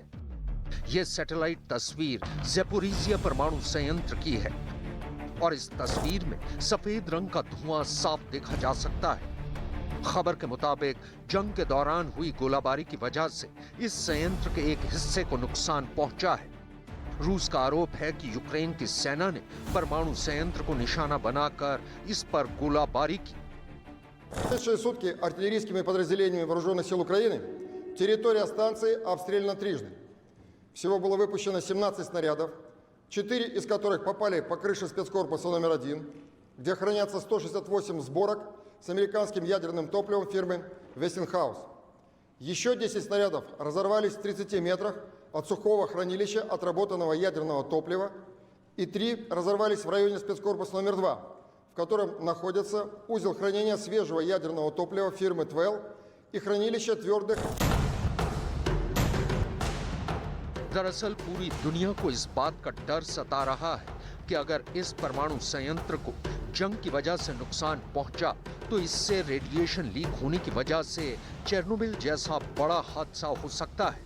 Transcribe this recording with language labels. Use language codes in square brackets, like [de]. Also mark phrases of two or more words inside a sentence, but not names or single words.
[hi] ये सैटेलाइट तस्वीर ज़ेपोरिजिया परमाणु संयंत्र की है और इस तस्वीर में सफेद रंग का धुआं साफ देखा जा सकता है। खबर के मुताबिक जंग के दौरान हुई गोलाबारी की वजह से इस संयंत्र के एक हिस्से को नुकसान पहुंचा है। रूस का आरोप है कि यूक्रेन की सेना ने परमाणु संयंत्र को निशाना बनाकर इस पर गोलाबारी की। [ru] В прошедшие сутки артиллерийскими подразделениями Вооруженных сил Украины территория станции обстреляна трижды. Всего было выпущено 17 снарядов, 4 из которых попали по крыше спецкорпуса номер 1, где хранятся 168 сборок с американским ядерным топливом фирмы Westinghouse. Еще 10 снарядов разорвались в 30 метрах от сухого хранилища отработанного ядерного топлива, и 3 разорвались в районе спецкорпуса номер 2, в котором находится узел хранения свежего ядерного топлива фирмы Twell и хранилище твердых. [hi] दरअसल पूरी दुनिया को इस बात का डर सता रहा है कि अगर इस परमाणु संयंत्र को जंग की वजह से नुकसान पहुंचा तो इससे रेडिएशन लीक होने की वजह से चेरनोबिल जैसा बड़ा हादसा हो सकता है।